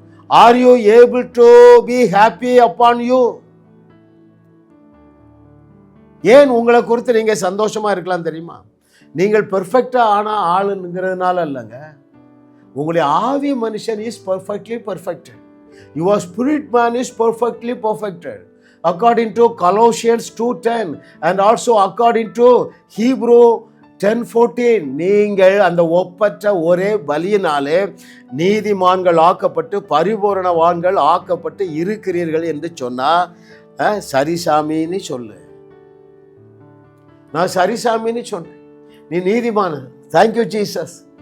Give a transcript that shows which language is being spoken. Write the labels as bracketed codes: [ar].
[en] Are you able to be happy upon you? [ta] ஏன் உங்களை குறித்து நீங்க சந்தோஷமா இருக்கலாம் தெரியுமா? நீங்கள் பெர்ஃபெக்டா ஆனா ஆளுங்கிறதுனால இல்லைங்க. உங்களுடைய ஆவி மனுஷன் [en] Is perfectly perfected. Your spirit man is perfectly perfected according to Colossians 2:10 and also according to Hebrew 10:14. [ta] நீங்கள் அந்த ஒப்பற்ற ஒரே பலியினாலே நீதிமான்கள் ஆக்கப்பட்டு பரிபூரணவான்கள் ஆக்கப்பட்டு இருக்கிறீர்கள் என்று சொன்னா சரிசாமின்னு சொல்லு. நான் சரிசாமின்னு சொன்னேன். நீ நீதிமான, [en] Thank you Jesus.